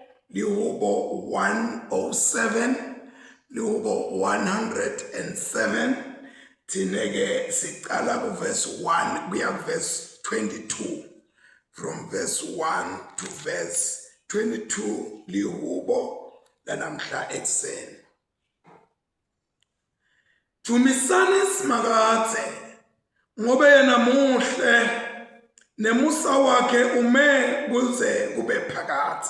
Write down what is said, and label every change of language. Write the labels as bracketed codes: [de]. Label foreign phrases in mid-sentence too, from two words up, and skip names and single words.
[ss] Lihubo 107, Lihubo 107. Tineke siqala ku verse 1 kuya verse 22. [en] From verse 1 to verse 22 [ss] lihubo lanamhla ekseni. Thumisani Simakadze ngobe yena muhle nemusa wakhe ume kuze kube phakathe.